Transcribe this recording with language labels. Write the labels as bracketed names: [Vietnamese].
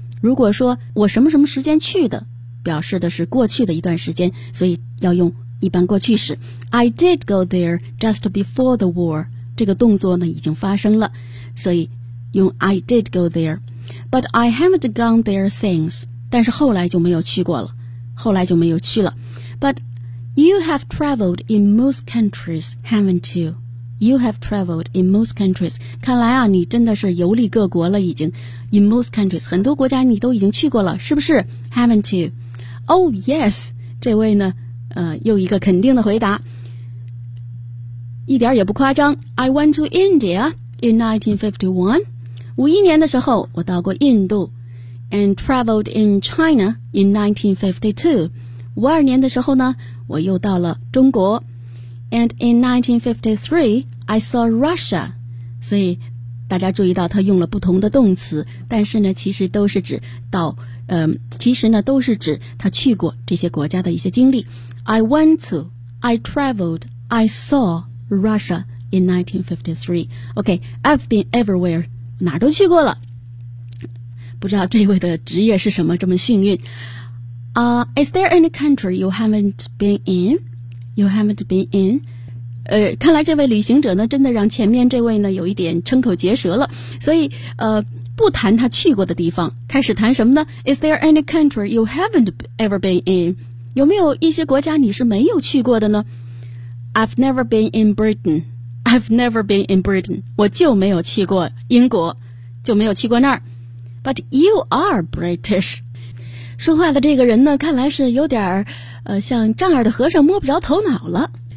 [Chinese] 如果说我什么什么时间去的，表示的是过去的一段时间，所以要用一般过去式。 [English] I did go there just before the war. [Chinese] 这个动作呢已经发生了，所以用 [English] I did go there. But I haven't gone there since. [Chinese] 但是后来就没有去过了，后来就没有去了。 [English] But you have traveled in most countries, haven't you? You have traveled in most countries. [Chinese] 看来啊，你真的是游历各国了，已经。 [English] In most countries, [Chinese] 很多国家你都已经去过了，是不是 ？ [English] Haven't you? Oh yes. [Chinese] 这位呢，又一个肯定的回答，一点也不夸张。 [English] I went to India in 1951. [Chinese] 51年的时候，我到过印度 [English] ，and traveled in China in 1952. [Chinese] 52年的时候呢，我又到了中国。 [English] And in 1953, I saw Russia. [Chinese] 所以大家注意到他用了不同的动词，但是呢，其实都是指到，其实呢，都是指他去过这些国家的一些经历。 [English] I went to, I traveled, I saw Russia in 1953. Okay, I've been everywhere. [Chinese] 哪都去过了。不知道这位的职业是什么，这么幸运。 [English] Is there any country you haven't been in? You haven't been in? [Chinese] 看来这位旅行者呢真的让前面这位呢有一点瞠口结舌了。所以不谈他去过的地方，开始谈什么呢？ [English] Is there any country you haven't ever been in? [Chinese] 有没有一些国家你是没有去过的呢？ [English] I've never been in Britain. I've never been in Britain. [Chinese] 我就没有去过英国，就没有去过那儿。 [English] But you are British. [Chinese] 说话的这个人呢看来是有点儿像丈二的和尚摸不着头脑了。